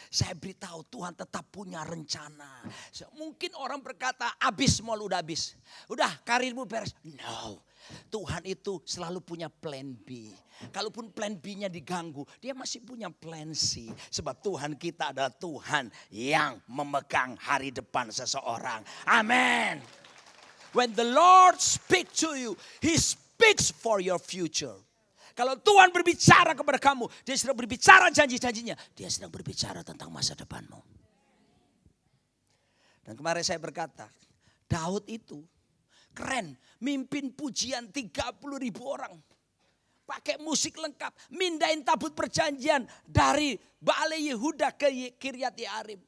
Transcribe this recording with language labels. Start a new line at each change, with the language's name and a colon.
Indonesian: Saya beritahu Tuhan tetap punya rencana. Mungkin orang berkata habis mau udah habis. Udah karirmu beres.
English: No.
Indonesian: Tuhan itu selalu punya plan B. Kalaupun plan B-nya diganggu, dia masih punya plan C. Sebab Tuhan kita adalah Tuhan yang memegang hari depan seseorang. Amin.
English: When the Lord speak to you, He speaks for your future.
Indonesian: Kalau Tuhan berbicara kepada kamu, Dia sedang berbicara janji-janjinya. Dia sedang berbicara tentang masa depanmu. Dan kemarin saya berkata, Daud itu keren, mimpin pujian 30.000 orang. Pakai musik lengkap, mindahin tabut perjanjian dari Baale Yehuda ke Kiryat Yearim.